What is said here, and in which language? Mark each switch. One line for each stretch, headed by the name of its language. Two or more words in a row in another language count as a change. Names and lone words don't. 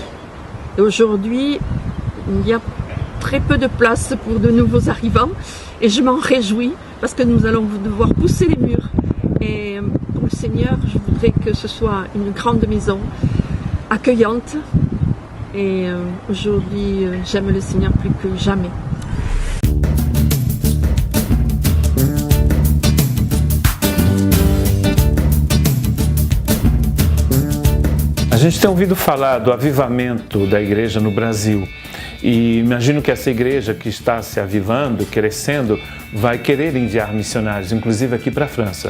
French: Et aujourd'hui, il y a très peu de place pour de nouveaux arrivants et je m'en réjouis parce que nous allons devoir pousser les murs. Et pour le Seigneur, je voudrais que ce soit une grande maison accueillante. Et aujourd'hui, j'aime le Seigneur plus que jamais.
Portuguese: A gente tem ouvido falar do avivamento da igreja no Brasil e imagino que essa igreja que está se avivando, crescendo, vai querer enviar missionários, inclusive aqui para a França.